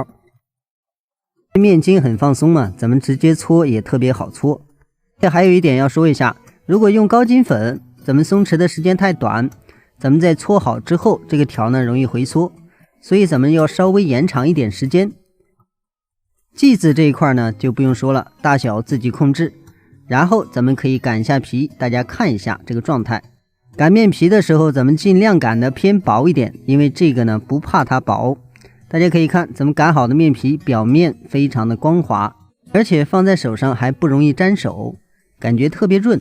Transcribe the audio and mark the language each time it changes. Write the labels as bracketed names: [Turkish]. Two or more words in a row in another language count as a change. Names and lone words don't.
[Chinese] 面筋很放鬆嘛，咱們直接搓也特別好搓。這還有一點要說一下，如果用高筋粉，咱們鬆弛的時間太短，咱們在搓好之後，這個條呢容易回縮，所以咱們要稍微延長一點時間。劑子這一塊呢就不用說了，大小自己控制。然後咱們可以擀一下皮，大家看一下這個狀態。擀面皮的時候，咱們盡量擀的偏薄一點，因為這個呢不怕它薄。大家可以看，咱們擀好的面皮表面非常的光滑，而且放在手上還不容易沾手，感覺特別潤。